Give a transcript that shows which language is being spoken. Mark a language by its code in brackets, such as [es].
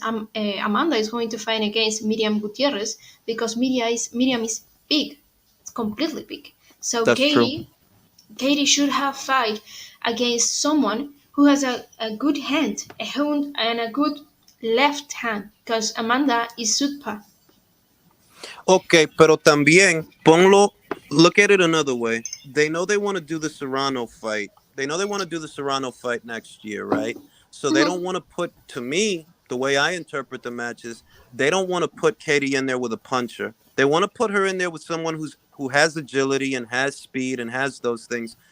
[en] Amanda is going to fight against Miriam Gutierrez because Miriam is big. It's completely big. So That's true. Katie should have fight against someone who has a good hand, a hand and a good left hand because Amanda is super. [es] Okay, pero también ponlo. [en] Look at it another way. They know they want to do the Serrano fight. They know they want to do the Serrano fight next year, right? So they don't Mhm. want to put, to me, the way I interpret the matches, they don't want to put Katie in there with a puncher. They want to put her in there with someone who has agility and has speed and has those things.